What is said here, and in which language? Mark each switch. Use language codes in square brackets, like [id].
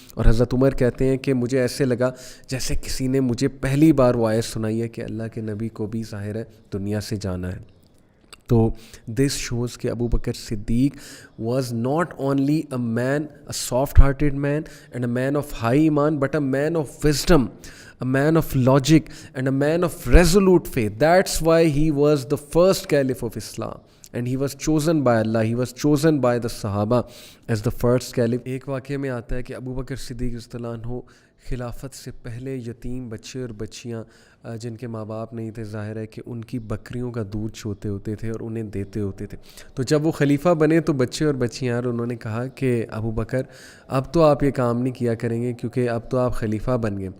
[ur] اور حضرت عمر کہتے ہیں کہ مجھے ایسے لگا جیسے کسی نے مجھے پہلی بار وہ آیت سنائی ہے کہ اللہ کے نبی کو بھی ظاہر ہے دنیا سے جانا ہے. [en] تو this shows کہ Abu Bakr Siddiq was not only a man, a soft hearted man and a man of high ایمان, but a man of wisdom, a man of logic and a man of resolute faith. That's why he was the first caliph of Islam, and he was chosen by Allah, he was chosen by the Sahaba as the first caliph. [ur] ایک واقعے میں آتا ہے کہ ابو بکر صدیق رضی اللہ عنہ خلافت سے پہلے یتیم بچے اور بچیاں جن کے ماں باپ نہیں تھے, ظاہر ہے کہ ان کی بکریوں کا دودھ چوتے ہوتے تھے اور انہیں دیتے ہوتے تھے. تو جب وہ خلیفہ بنے تو بچے اور بچیاں, انہوں نے کہا کہ ابو بکر اب تو آپ یہ کام نہیں کیا کریں گے کیونکہ اب تو آپ خلیفہ بن گئے.